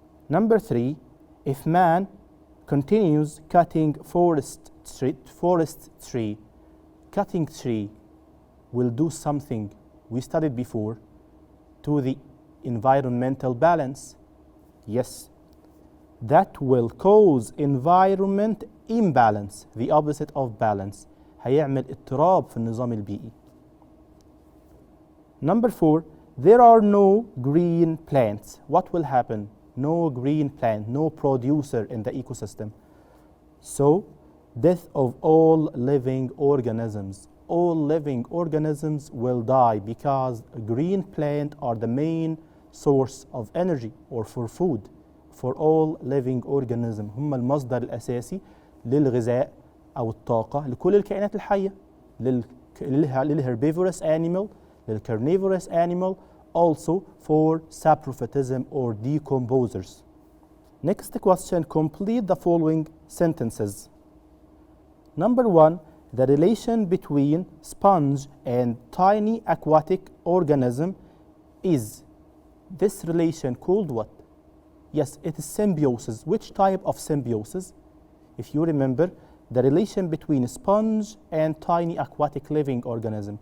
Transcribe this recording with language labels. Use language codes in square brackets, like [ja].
[en] Number 3, if man continues cutting forest tree, cutting tree will do something we studied before to the environmental balance. Yes, that will cause environment imbalance, the opposite of balance. [ar] هيعمل اضطراب في النظام البيئي. [en] Number 4, there are no green plants. What will happen? No green plant, no producer in the ecosystem. So, death of all living organisms. All living organisms will die because green plants are the main source of energy or for food for all living organisms. [ar] هم المصدر الأساسي للغذاء أو الطاقة لكل الكائنات الحية، للherbivorous animal, للcarnivorous animal, [en] also for saprophytism or decomposers. Next question, complete the following sentences. Number 1, the relation between sponge and tiny aquatic organism is this relation called what? Yes, it is symbiosis. Which type of symbiosis? If you remember, the relation between sponge and tiny aquatic living organism.